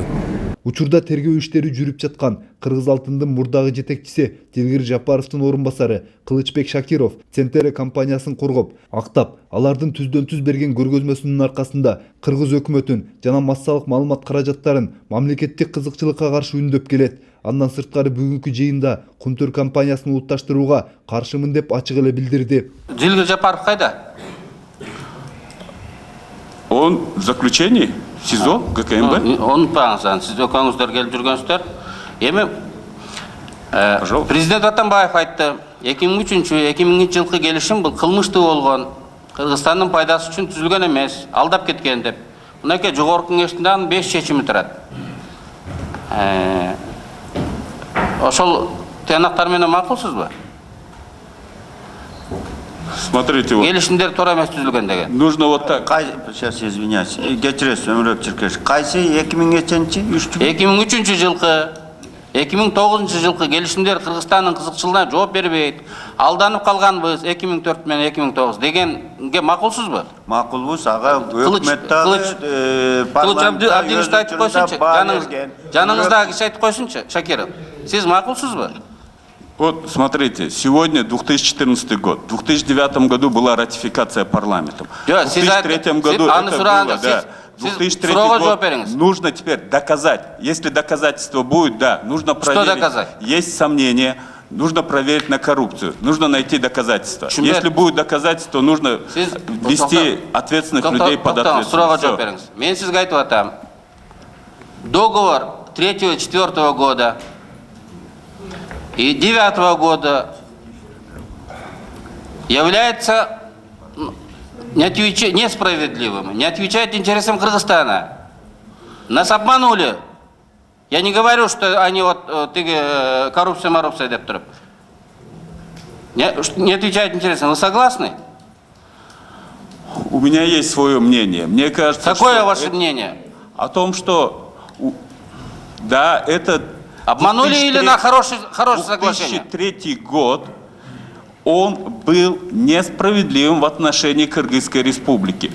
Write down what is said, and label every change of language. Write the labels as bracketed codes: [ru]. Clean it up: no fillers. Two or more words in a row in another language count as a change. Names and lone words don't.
[ky] Учурда тергөө иштери жүрүп жаткан Кыргыз алтындын мурдагы жетекчиси Дилгир Жапаровдун орун басары Кылычбек Шакиров Центере компаниясын коргоп, актап, алардын түздөн-түз берген көргөзмөсүнүн аркасында кыргыз өкмөтүн жана массалык маалымат каражаттарын мамлекеттик кызыкчылыкка каршы үндөп келет. Андан сырткары бүгүнкү жыйында Кумтор компаниясын улутташтырууга каршымын деп ачык эле билдирди. Дилгир Жапаров кайда? [ru] Он в заключении? СИЗО, ГКМБ? [ky] Унутпаңыз, сиз экөөңүздөр келип жүргөнсүздөр. Эми президент Атамбаев айтты, 2003-2000 жылкы келишим бул кылмыштуу болгон, Кыргызстандын пайдасы үчүн түзүлгөн эмес, алдап кеткен деп. Мынакей жогорку кеңештин анын 5 чечими турат. Ошол тыянактар менен макулсузбу? [ru] Смотрите, вот. [ky] Келишимдер туура эмес түзүлгөн деген. [ru] Нужно вот так. Сейчас извиняюсь. [ky] Кечиресиз, Өмүрөк Чиркеш. Кайсы 2000-чи? 2003 жылкы 2009 жылкы келишимдер Кыргызстандын кызыкчылыгына жооп бербейт. Алданып калганбыз 2004 менен 2009 дегенге макулсузбу? Макулбуз, ага, өкмөт дагы Кылыч Абдиевич айтып койсунчу, жаныңыздагы киши айтып койсунчу, Шакиров. Сиз макулсузбу? [ru] Вот смотрите, сегодня 2014 год. В 2009 году была ратификация парламентом. В 2003 году это было, да. В 2003 год нужно теперь доказать. Если доказательство будет, да, нужно проверить. Что доказать? Есть сомнения, нужно проверить на коррупцию. Нужно найти доказательства. Если будет доказательство, нужно ввести ответственных людей под ответственность. [ky] Мен сизге айтып атам. [ru] Договор 3-4 года и 9 года является несправедливым, не отвечает интересам Кыргызстана. Нас обманули. Я не говорю, что они вот коррупция [ky] деп туруп. [ru] Не отвечает интересам. Вы согласны? У меня есть свое мнение. Мне кажется, какое ваше мнение? О том, что да, это обманули или на хорошее соглашение? 2003 год он был несправедливым в отношении Кыргызской республики.